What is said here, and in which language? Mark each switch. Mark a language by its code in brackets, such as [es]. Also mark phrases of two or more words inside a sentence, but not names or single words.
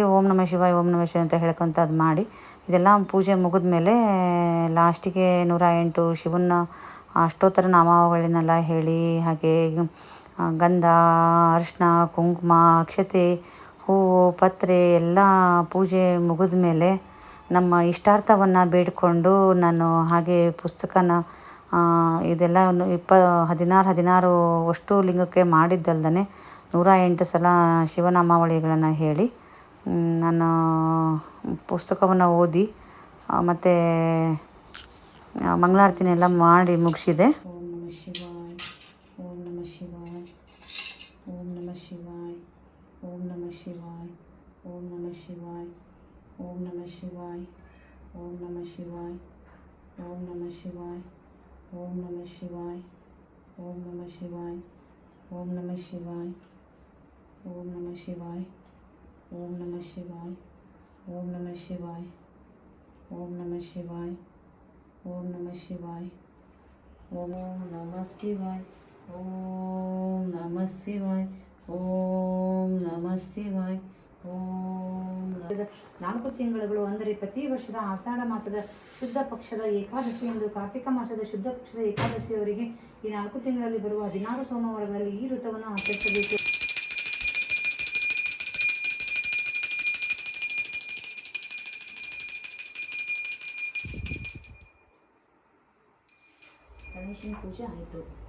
[sa] ಓಂ ನಮಃ ಶಿವಾಯ ಓಂ ನಮಃ ಶಿವಾಯ [kn] ಅಂತ ಹೇಳ್ಕೊತ ಅದು ಮಾಡಿ ಇದೆಲ್ಲ ಪೂಜೆ ಮುಗಿದ ಮೇಲೆ ಲಾಸ್ಟಿಗೆ 108 ಶಿವನ ಅಷ್ಟೋತ್ತರ ನಾಮಾವಳಿನೆಲ್ಲ ಹೇಳಿ ಹಾಗೆ ಗಂಧ, ಅರಿಶಿನ, ಕುಂಕುಮ, ಅಕ್ಷತೆ, ಹೂವು, ಪತ್ರೆ ಎಲ್ಲ ಪೂಜೆ ಮುಗಿದ ಮೇಲೆ ನಮ್ಮ ಇಷ್ಟಾರ್ಥವನ್ನು ಬೇಡಿಕೊಂಡು ನಾನು ಹಾಗೆ ಪುಸ್ತಕನ ಇದೆಲ್ಲ 16 ಅಷ್ಟು ಲಿಂಗಕ್ಕೆ ಮಾಡಿದ್ದಲ್ದೇ 108 ಸಲ ಶಿವನಾಮಾವಳಿಗಳನ್ನು ಹೇಳಿ ನಾನು ಪುಸ್ತಕವನ್ನು ಓದಿ ಮತ್ತು ಮಂಗಳಾರತಿನೆಲ್ಲ ಮಾಡಿ ಮುಗಿಸಿದೆ. [sa] ಓಂ ನಮಃ ಶಿವಾಯ, ಓಂ ನಮಃ ಶಿವಾಯ, ಓಂ ನಮಃ ಶಿವಾಯ, ಓಂ ನಮಃ ಶಿವಾಯ, ಓಂ ನಮಃ ಶಿವಾಯ, ಓಂ ನಮಃ ಶಿವಾಯ, ಓಂ ನಮಃ ಶಿವಾಯ, ಓಂ ನಮಃ ಶಿವಾಯ, ಓಂ ನಮಃ ಶಿವಾಯ, ಓಂ ನಮಃ ಶಿವಾಯ, ಓಂ ನಮಃ ಶಿವಾಯ, ಓಂ ನಮಃ ಶಿವಾಯ, ಓಂ ನಮಃ ಶಿವಾಯ, ಓಂ ನಮಃ ಶಿವಾಯ, ಓಂ ನಮಃ ಶಿವಾಯ, ಓಂ ನಮಃ ಶಿವಾಯ, ಓಂ ನಮಃ ಶಿವಾಯ, ಓಂ ನಮಃ ಶಿವಾಯ, ಓಂ ನಮಃ ಶಿವಾಯ, ಓಂ [kn] 4 ತಿಂಗಳುಗಳು ಅಂದರೆ ಪ್ರತಿ ವರ್ಷದ ಆಷಾಢ ಮಾಸದ ಶುದ್ಧ ಪಕ್ಷದ ಏಕಾದಶಿ ಎಂದು ಕಾರ್ತಿಕ ಮಾಸದ ಶುದ್ಧ ಪಕ್ಷದ ಏಕಾದಶಿಯವರೆಗೆ ಈ 4 ತಿಂಗಳಲ್ಲಿ ಬರುವ 16 ಸೋಮವಾರಗಳಲ್ಲಿ ಈ ಋತುವನ್ನು ಆಚರಿಸಬೇಕು. ಗಣೇಶನ ಪೂಜೆ ಆಯಿತು.